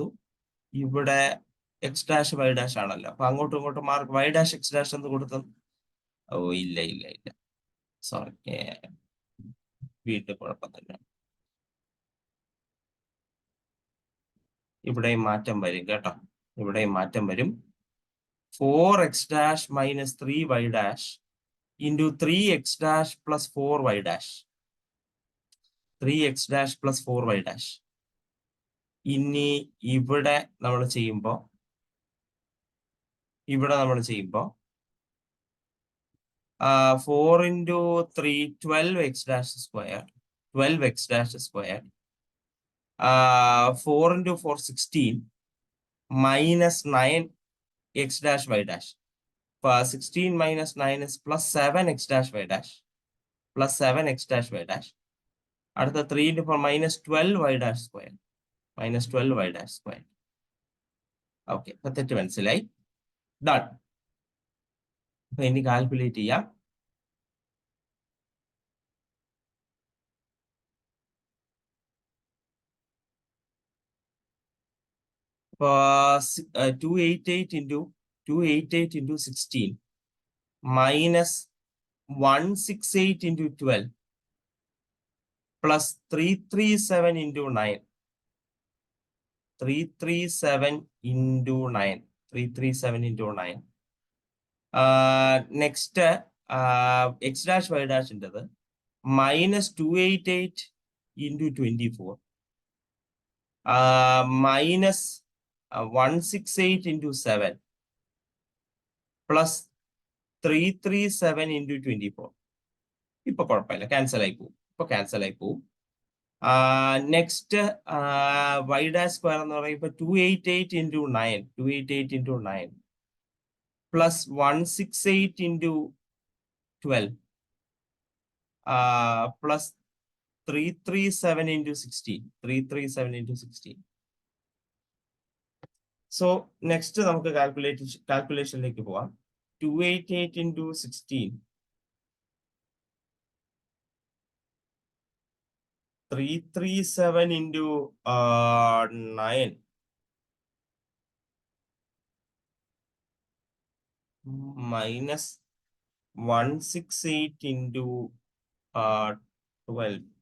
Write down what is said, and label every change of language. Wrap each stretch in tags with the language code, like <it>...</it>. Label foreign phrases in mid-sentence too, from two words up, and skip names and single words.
<ml>ഇവിടെ</ml> <en>x dash y dash</en> <ml>ആണല്ലോ, അപ്പൊ അങ്ങോട്ടും ഇങ്ങോട്ടും</ml> <en>mark y dash x dash</en> <ml>എന്ന് കൊടുത്തു. ഓ ഇല്ല ഇല്ല ഇല്ല, സോറി, വീണ്ടും കുഴപ്പം തന്നെ. ഇവിടെയും മാറ്റം വരും കേട്ടോ, ഇവിടെയും മാറ്റം വരും.</ml> <en>4x dash minus 3y dash into 3x dash plus 4y dash. 3x dash plus 4y dash.</en> <ml>ഇനി ഇവിടെ നമ്മൾ ചെയ്യുമ്പോൾ</ml> <en>4 into 3 12x dash square, 12x dash square, 4 into 4 16 minus 9x dash y dash. 16 minus 9 is plus 7x dash y dash, plus 7x dash y dash. അടുത്ത 3 into 4 minus 12y dash square, minus 12y dash square.</en> <ml>ഓക്കെ, ഇപ്പൊ തെറ്റ് മനസ്സിലായി. ഡൺ. അപ്പൊ ഇനി കാൽക്കുലേറ്റ് ചെയ്യാം. ഇപ്പൊ</ml> <en>288 into 16 minus 168 into 12 plus 337 into 9. 337 into 9. 337 into 9. next x dash y dashinte minus 288 into 24 minus 168 into 7 plus 337 into 24.</en> <ml>ഇപ്പൊ കുഴപ്പമില്ല, ക്യാൻസൽ ആയി പോവും.</ml> <en>next y dash square</en> <ml>എന്ന് പറയുമ്പോൾ</ml> <en>288 into 9, 288 into 9 plus 168 into 12 plus 337 into 16. 337 into 16.</en> <ml>സോ നെക്സ്റ്റ് നമുക്ക് കാൽക്കുലേഷനിലേക്ക് പോവാം.</ml> <en>288 into 16, 337 into 9 minus 168 into 12.</en>